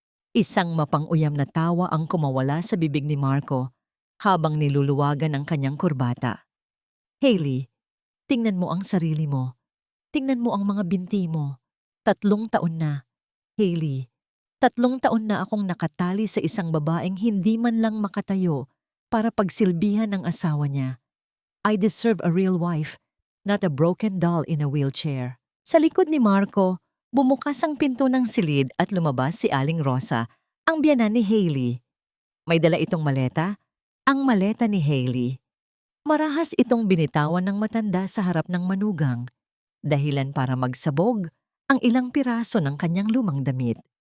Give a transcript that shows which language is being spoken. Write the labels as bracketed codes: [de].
[tl] Isang mapang-uyam na tawa ang kumawala sa bibig ni Marco habang niluluwagan ang kanyang kurbata. Hailey, tingnan mo ang sarili mo. Tingnan mo ang mga binti mo. 3 taon na. Hailey, 3 taon na akong nakatali sa isang babaeng hindi man lang makatayo para pagsilbihan ng asawa niya. [en] I deserve a real wife, not a broken doll in a wheelchair. [tl] Sa likod ni Marco, bumukas ang pinto ng silid at lumabas si Aling Rosa, ang biyanan ni Hailey. May dala itong maleta, ang maleta ni Hailey. Marahas itong binitawan ng matanda sa harap ng manugang, dahilan para magsabog ang ilang piraso ng kanyang lumang damit.